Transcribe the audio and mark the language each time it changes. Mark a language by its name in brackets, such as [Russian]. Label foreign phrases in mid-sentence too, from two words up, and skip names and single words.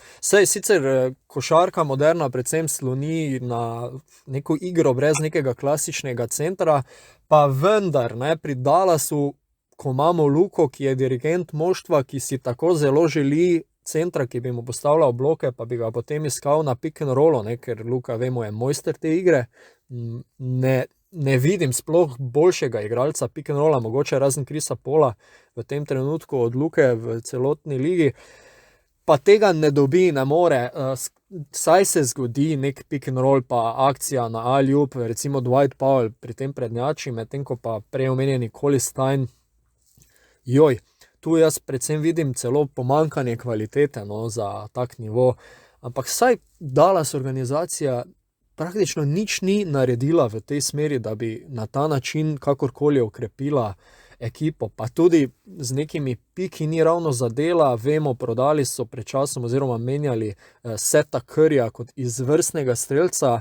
[Slovenian] Saj sicer košarka moderna predvsem sloni na neko igro brez nekega klasičnega centra, pa vendar, ne, pri Dallasu, ko imamo Luko, ki je dirigent moštva, ki si tako zelo želi centra, ki bi mu postavljal bloke, pa bi ga potem iskal na [English] pick and rollu, [Slovenian] ne, ker Luka, vemo, je mojster te igre, ne vidim sploh boljšega igralca [English] pick and rolla, [Slovenian] mogoče razen Chrisa Paula v tem trenutku od Luke v celotni ligi, pa tega ne dobi, ne more. Saj se zgodi nek [English] pick and roll [Slovenian] pa akcija na alley-oop, recimo Dwight Powell pri tem prednjači, medtem ko pa prej omenjeni Coley Stein, tu jaz predvsem vidim celo pomanjkanje kvalitete, no, za tak nivo, ampak saj Dallas organizacija praktično nič ni naredila v tej smeri, da bi na ta način kakorkoli okrepila ekipo, pa tudi z nekimi piki ni ravno zadela, vemo, prodali so pred časom oziroma menjali Seta Curryja kot izvrstnega strelca.